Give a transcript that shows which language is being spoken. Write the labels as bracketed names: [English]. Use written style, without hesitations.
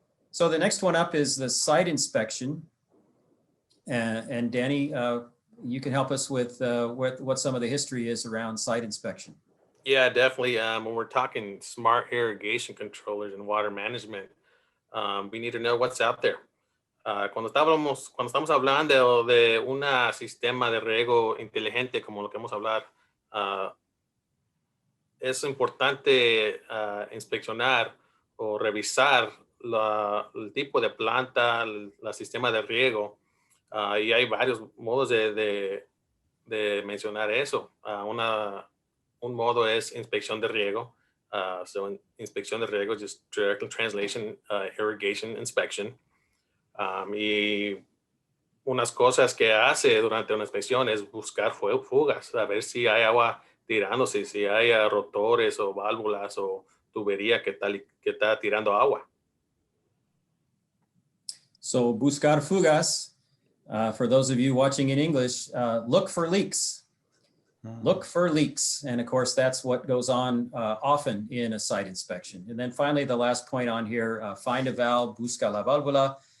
[English] So the next one up is the site inspection. And Danny, you can help us with what some of the history is around site inspection. Yeah, definitely. When we're talking smart irrigation controllers and water management, we need to know what's out there. [Spanish] Cuando estamos hablando de un sistema de riego inteligente, como lo que vamos a hablar, es importante inspeccionar o revisar el tipo de planta, el sistema de riego. Y hay varios modos de mencionar eso. Un modo es inspección de riego. So inspección de riego, just direct translation, irrigation inspection. Y unas cosas que hace durante una inspección es buscar fugas, a ver si hay agua tirándose, si hay rotores o válvulas o tubería que está tirando agua. [English] So buscar fugas, for those of you watching in English, look for leaks. Look for leaks. And of course, that's what goes on often in a site inspection. And then finally, the last point on here, find a valve, busca la válvula.